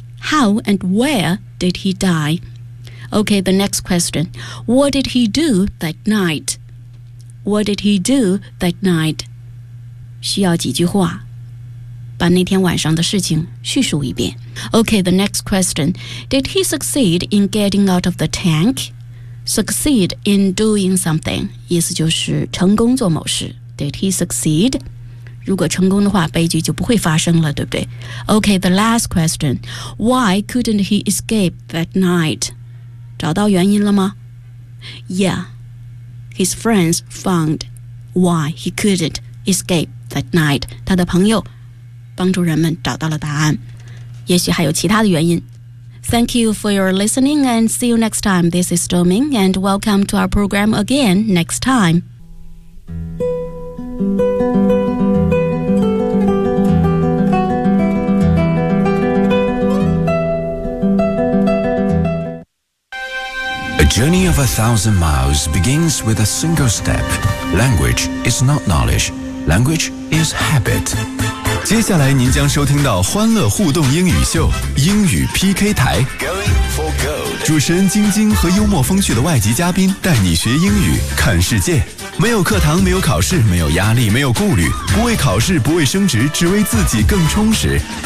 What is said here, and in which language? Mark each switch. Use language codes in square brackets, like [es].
[en] How and where did he die? Okay, the next question. What did he do that night? What did he do that night? [zh] 需要几句话，把那天晚上的事情叙述一遍。 [en] Okay, the next question. Did he succeed in getting out of the tank? Succeed in doing something. [zh] 意思就是成功做某事。 [en] Did he succeed? [zh] 如果成功的话，悲剧就不会发生了，对不对 ？ [en] OK, the last question. Why couldn't he escape that night? [zh] 找到原因了吗 [en] ？Yeah, his friends found why he couldn't escape that night. [zh] 他的朋友帮助人们找到了答案，也许还有其他的原因。 [en] Thank you for your listening and see you next time. This is Doming and welcome to our program again next time. A journey of 1,000 miles begins with a single step. Language is not knowledge. Language is habit. [zh] 接下来您将收听到欢乐互动英语秀英语 PK 台 主持人晶晶和幽默风趣的外籍嘉宾带你学英语看世界，没有课堂，没有考试，没有压力，没有顾虑，不为考试，不为升职，只为自己更充实。